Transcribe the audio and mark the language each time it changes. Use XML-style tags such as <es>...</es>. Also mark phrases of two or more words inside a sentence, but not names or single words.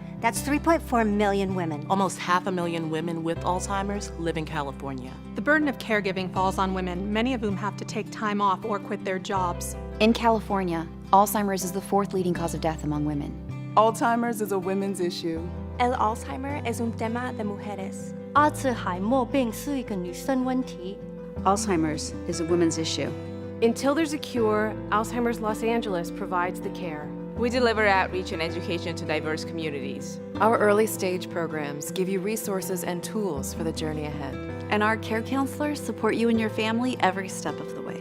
<en>That's 3.4 million women. Almost 500,000 women with Alzheimer's live in California. The burden of caregiving falls on women, many of whom have to take time off or quit their jobs. In California, Alzheimer's is the 4th leading cause of death among women. Alzheimer's is a women's issue.</en> <es>El Alzheimer es un tema de mujeres.</es> <zh>阿兹海默病是一个女生问题。</zh> <en>Alzheimer's is a women's issue. Until there's a cure, Alzheimer's Los Angeles provides the care. We deliver outreach and education to diverse communities. Our early stage programs give you resources and tools for the journey ahead. And our care counselors support you and your family every step of the way.</en>